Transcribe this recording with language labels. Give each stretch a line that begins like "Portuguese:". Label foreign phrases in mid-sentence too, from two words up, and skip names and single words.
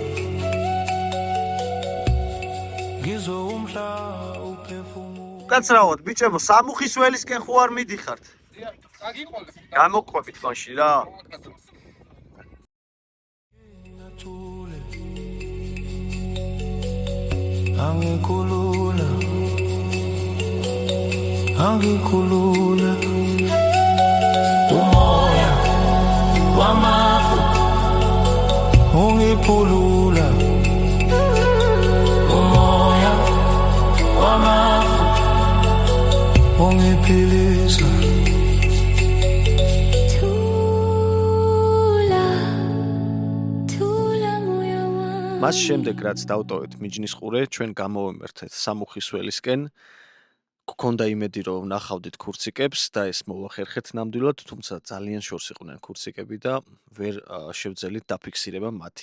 Zulu: Ngizwa umhlaba uphefumula.
Georgian: კაცრავად, ბიჭებო, სამუხის ველისკენ ხო არ მიდიხართ? აგიყვანეთ. გამოყვებით მაშინ რა.
Zulu: Angikhulula umoya wamafu ungiphulula umoya wamafu ungiphilisa
Georgian: მას შემდეგ რაც დავტოვეთ მიჯნის ყურე, ჩვენ გამოვემართეთ სამუხის ველისკენ. გქონდა იმედი, რომ ვნახავდით ქურციკებს და ეს მოვახერხეთ ნამდვილად, თუმცა ძალიან შორს იყვნენ ქურციკები და ვერ შევძელით დაფიქსირება მათი.